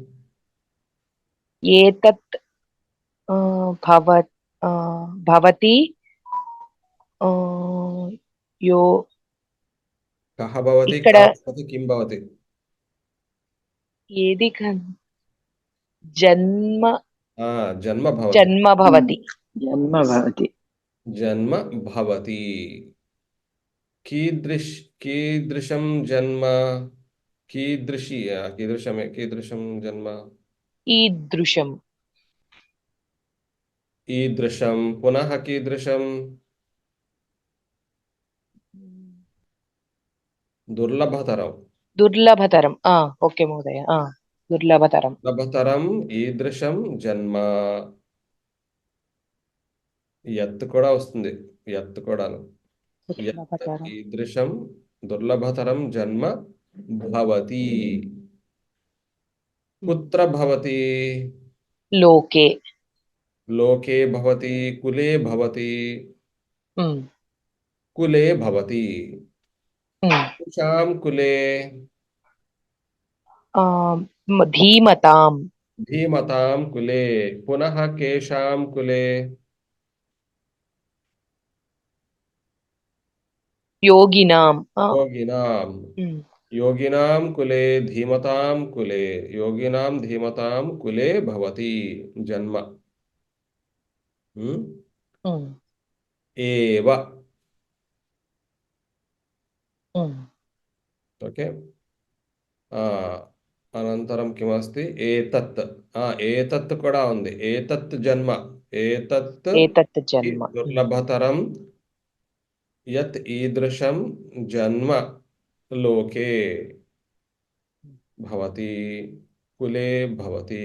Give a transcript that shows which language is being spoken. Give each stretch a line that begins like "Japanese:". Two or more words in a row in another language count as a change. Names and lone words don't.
Sanskrit: ఏతత్ ఆ, భవ ఆ, భవతి ఆ, యో. కహ భవతి,
Telugu: ఇక్కడ
Sanskrit: కా భవతి, కిం భవతి.
Telugu: ఏది జన్మ
Sanskrit: ఆ, జన్మ భవతి. జన్మ భవతి. జన్మ భవతి. జన్మ భవతి. कीदृशं जन्म, कीदृशं जन्म। ఈదృశం. ईदृशं पुनः कीदृशं। दुर्लभतरं। దుర్లభతరం. ఓకే మహోదయ. దుర్లభతరం. दुर्लभतरं ईदृशं जन्म. యత్
Telugu: కూడా వస్తుంది. యత్ కూడాను. యత్
Sanskrit: దుర్లభతరం. ఈదృశం దుర్లభతరం జన్మ భవతి. కుత్ర భవతి. లోకే. లోకే భవతి, కులే భవతి. ఉమ్, కులే భవతి. ఉమ్. కుషాం కులే. ఆ, ధీమతాం. धीमतां कुले। पुनः केषां कुले। యోగినాం. योगिनां। ఉమ్, योगिनां कुले धीमतां कुले। योगिनां धीमतां कुले भवति जन्म। हम्म? ఉమ్, एव। ఉమ్. ओके। ఆ, అనంతరం కిమస్తి ఏతత్.
Telugu: ఏతత్ కూడా ఉంది.
Sanskrit: ఏతత్ జన్మ.
Telugu: ఏతత్
Sanskrit: ఏతత్ జన్మ. దుర్లభతరం యత్ ఈదృశం జన్మ లోకే భవతి, కులే భవతి.